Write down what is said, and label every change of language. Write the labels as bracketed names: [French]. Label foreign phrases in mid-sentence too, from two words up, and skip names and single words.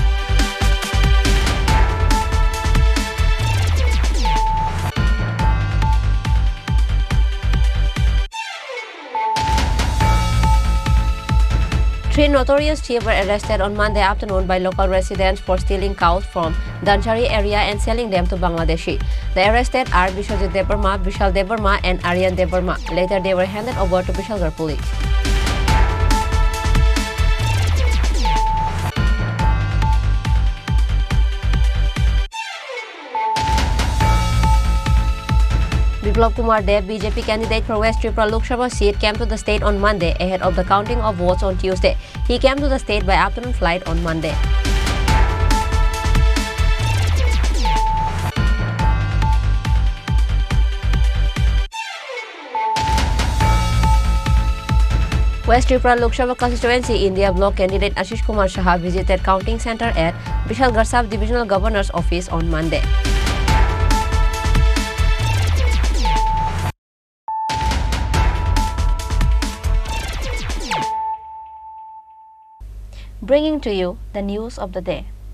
[English] Three notorious thieves were arrested on Monday afternoon by local residents for stealing cows from Danchari area and selling them to Bangladeshi. The arrested are Bishwajit Debarma, Vishal Debarma and Aryan Debarma. Later they were handed over to Bishalgarh police. Biplab Kumar Dev, BJP candidate for West Tripura Lok Sabha seat, came to the state on Monday ahead of the counting of votes on Tuesday. He came to the state by afternoon flight on Monday. West Tripura Lok Sabha constituency India block candidate Ashish Kumar Shah visited counting center at Bishalgarh Sub-Divisional Governor's office on Monday. Bringing to you the news of the day.